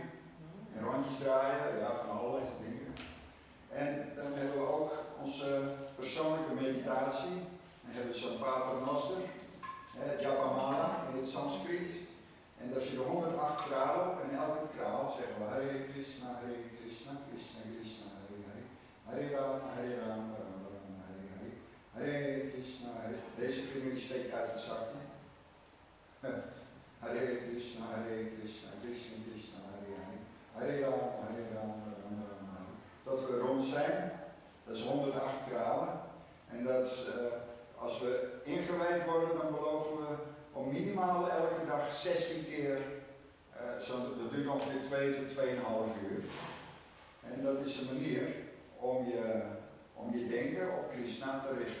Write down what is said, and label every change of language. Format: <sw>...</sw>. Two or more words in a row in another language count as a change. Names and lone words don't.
<nl>En rondjes draaien, ja, van allerlei dingen. En dan hebben we ook onze persoonlijke meditatie. Dan hebben we zo'n paternoster, Japamala in het Sanskriet. En als je de 108 kralen op en elke kraal zeggen we</nl> <sa>Hare Krsna, Krishna Krishna, Hare Hare. Hare Rama, Hare Rama, Rama Rama, Hare Hare. Hare Krishna, Hare.</sa> <nl>Deze vinger die steekt uit het zakje.</nl> <sa>Hare Krishna, Krishna Krishna, Hare Hare. Hare Rama, Hare Rama, Rama Rama, Hare.</sa> <nl>Dat we rond zijn, dat is 108 kralen. En dat is, als we ingewijd worden, dan beloven we om minimaal elke dag 16 keer, dat duurt ongeveer 2 tot 2,5 uur. En dat is een manier om je denken op Krishna te richten.</nl>